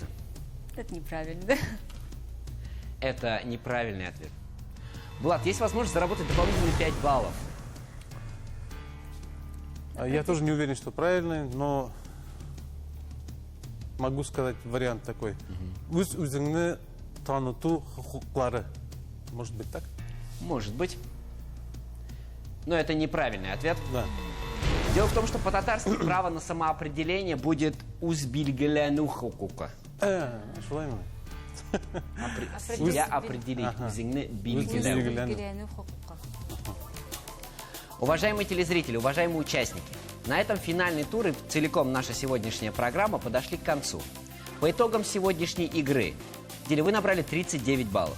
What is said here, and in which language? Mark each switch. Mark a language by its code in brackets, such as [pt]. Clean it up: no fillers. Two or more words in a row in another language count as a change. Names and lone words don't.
[ru] Это неправильно, да? Это неправильный ответ. Влад, есть возможность заработать дополнительные 5 баллов. Я тоже не уверен, что правильный, но могу сказать вариант такой. [tt] Үз үзіңні таныту хукуклары. [ru] Может быть так? Может быть. Но это неправильный ответ. Да. Дело в том, что по-татарски право на самоопределение будет [tt] «узбильгеляну хукука». Шулай ма? [ru] Себя определить. [tt] Үзіңні билгелеу. Билгелену хукука. [ru] Уважаемые телезрители, уважаемые участники, на этом финальный тур и целиком наша сегодняшняя программа подошли к концу. По итогам сегодняшней игры, Диля, вы набрали 39 баллов.